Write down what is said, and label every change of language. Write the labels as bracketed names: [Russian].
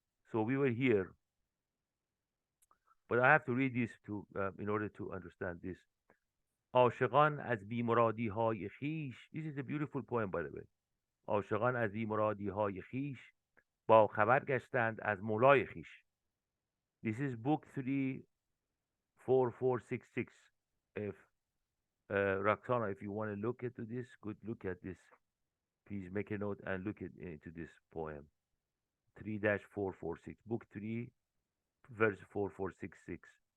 [English] So we were here, but I have to read this to in order to understand this. [Persian] عاشقان از بیمرادی های خیش. [English] This is a beautiful poem, by the way. [Persian] عاشقان از بیمرادی های خیش با خبر گشتند از مولای خیش. [English] This is book 3, 4466. If Roxana, if you want to look into this, good look at this. Please make a note and look into this poem. 3-446, book 3, verse 4466.